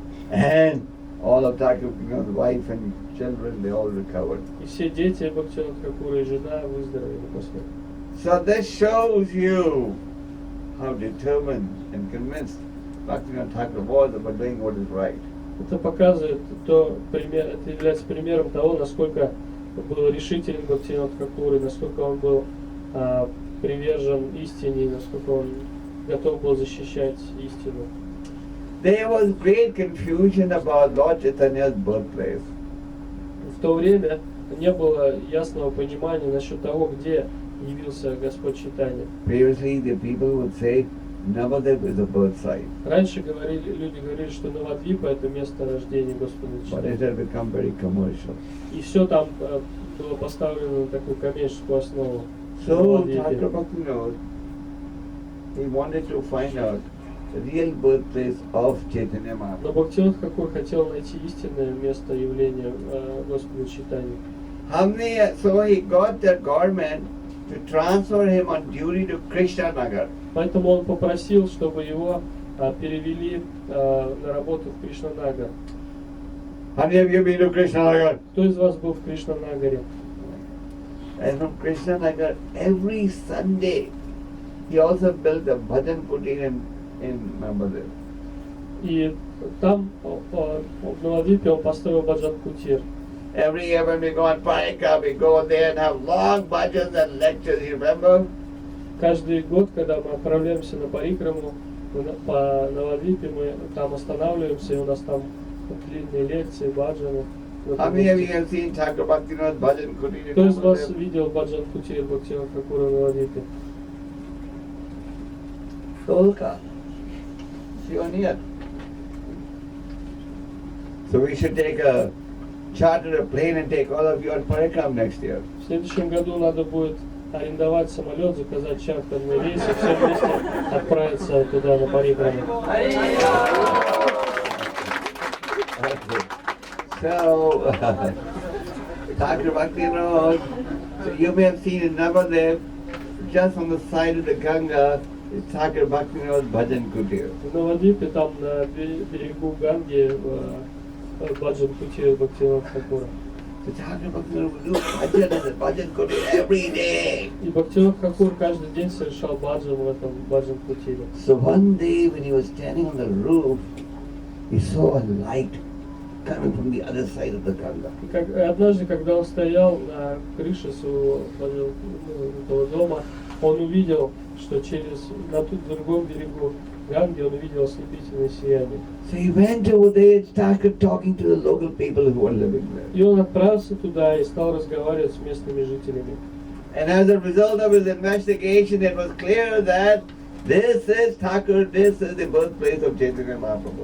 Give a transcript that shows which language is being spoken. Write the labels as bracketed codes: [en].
[en] And all of Thakur Bhaktivinoda's wife and children, they all recovered. [ru] И все дети Бхактивинода Тхакура и жена выздоровели после этого. [en] So this shows you how determined and convinced Bhaktivinoda Thakur was about doing what is right. [ru] Это показывает это является примером того, насколько был решителен Бхактивинода Тхакур, и насколько он был привержен истине, насколько он готов был защищать истину. [en] There was great confusion about Lord Chaitanya's birthplace. [ru] В то время не было ясного понимания насчет того, где явился Господь Чайтанья. [en] Previously, the people would say Navadip is a birth site, [ru] Раньше люди говорили, что Навадвипа — это место рождения Господа [en] but it had become very commercial. [ru] И все там было поставлено на такую коммерческую основу. [en] So [ru] Навадвипе. [en] Thakur Bhaktivinoda He wanted to find out the real birthplace of Chaitanya Mahaprabhu. [ru] Но Бхактивинода Тхакур хотел найти истинное место явления Господа Чайтаньи. [en] So he got the government to transfer him on duty to Krishna Nagar. [ru] Поэтому он попросил, чтобы его перевели на работу в Кришна-Нагар. [en] How many of you been to Krishna Nagar? [ru] Кто из вас был в Кришна-Нагаре? [en] And from Krishna Nagar, every Sunday, he also built a bhajan kutir in Navadvip. [ru] И там, в Навадвипе, он построил баджан-кутир. [en] Every year when we go on Parika, we go there and have long bhajans and lectures, you remember? [ru] Каждый год, когда мы отправляемся на Парикраму, по Навадвипе, мы там останавливаемся, и у нас там длинные лекции, баджаны. [en] How many of you have seen Thakur Bhaktivinoda's bhajan kutir in [ru] Кто из вас [en] Navadvip? [ru] видел баджан-кутир Бхактивинода Тхакура в Навадвипе? Solka. Shivaniya. [en] So we should take a charter a plane and take all of you on Parikram next year. [ru] В следующем году надо будет арендовать самолет, заказать чартерный рейс и все вместе отправиться туда на Парикраму. [en] So, Thakur Bhaktivinoda, so you may have seen in Navadvip, just on the side of the Ganga, is Thakur Bhaktivinoda's bhajan kutir. [ru] В Навадвипе, там на берегу Ганги, баджан-кутир Бхактивинода Тхакура. [en] So Thakur Bhaktivinoda would do bhajan and the bhajan kutir every day. [ru] И Бхактивинода Тхакур каждый день совершал баджан в этом баджан-кутире. [en] So one day when he was standing on the roof, he saw a light coming from the other side of the Ganga. [ru] И однажды, когда он стоял на крыше своего этого дома, он увидел, что на другом берегу Ганги он увидел ослепительное сияние. [en] So he went over there and started talking to the local people who were living there. [ru] И он отправился туда и стал разговаривать с местными жителями. [en] And as a result of his investigation, it was clear that this is Thakur, this is the birthplace of Chaitanya Mahaprabhu.